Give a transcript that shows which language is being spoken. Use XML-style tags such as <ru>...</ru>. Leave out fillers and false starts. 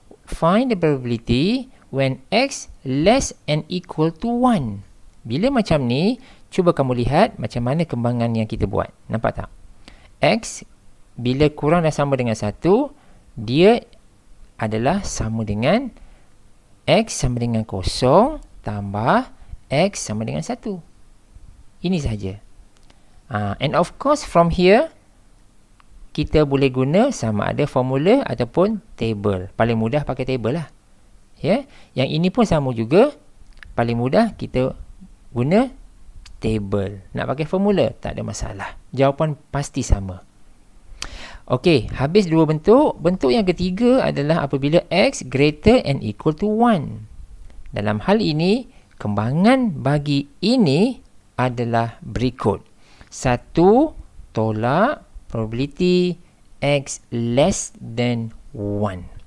<en>Find the probability when x less and equal to 1.</en> <ms>Bila macam ni, cuba kamu lihat macam mana kembangan yang kita buat. Nampak tak? X, bila kurang dan sama dengan 1, dia adalah sama dengan x sama dengan 0 tambah x sama dengan 1. Ini sahaja.</ms> <en>And of course, from here,</en> <ms>kita boleh guna sama ada formula ataupun table. Paling mudah pakai table lah. Ya, yang ini pun sama juga. Paling mudah kita guna table. Nak pakai formula, tak ada masalah. Jawapan pasti sama. Okey, habis dua bentuk. Bentuk yang ketiga adalah apabila</ms> <en>x greater and equal to 1.</en> <ms>Dalam hal ini, kembangan bagi ini adalah berikut.</ms> <en>1 tolak probability x less than 1.</en>